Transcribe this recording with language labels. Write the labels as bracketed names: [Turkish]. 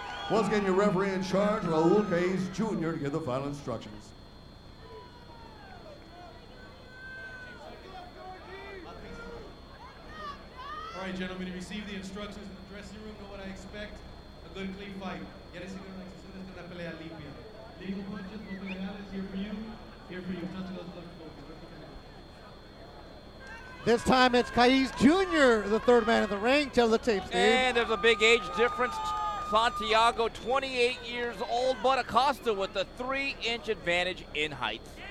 [English] Once again, your referee in charge, Raul Caiz Jr., to give the final instructions. All right, gentlemen, you received the instructions in the dressing room. Know what I expect? A good, clean fight. [Spanish] Ya les hicieron la instrucciones de una pelea limpia. [English] Legal punches, [Spanish] no legales, [English] here for you. Here for you. Touch those gloves. This time it's Caiz Jr., the third man in the ring. Tell the tape, Steve. And there's a big age difference. Santiago, 28 years old, but Acosta with a 3-inch advantage in height.